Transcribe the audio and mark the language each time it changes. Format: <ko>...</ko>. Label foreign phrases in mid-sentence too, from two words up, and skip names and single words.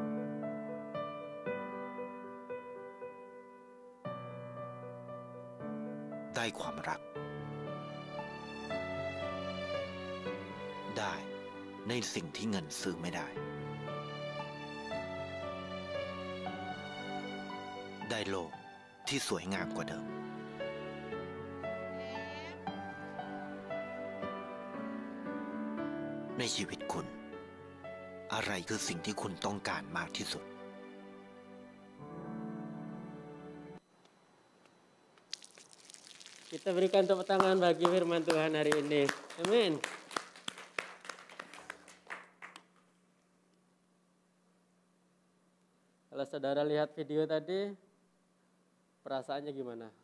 <th>ได้ความรักได้ในสิ่งที่เงินซื้อไม่ได้ได้โลกที่สวยงามกว่าเดิม ในชีวิตคุณอะไรคือสิ่งที่คุณต้องการมากที่สุด</th> <id>Kita berikan tepuk tangan bagi firman Tuhan hari ini. Amin. Kalau saudara lihat video tadi, perasaannya gimana?</id>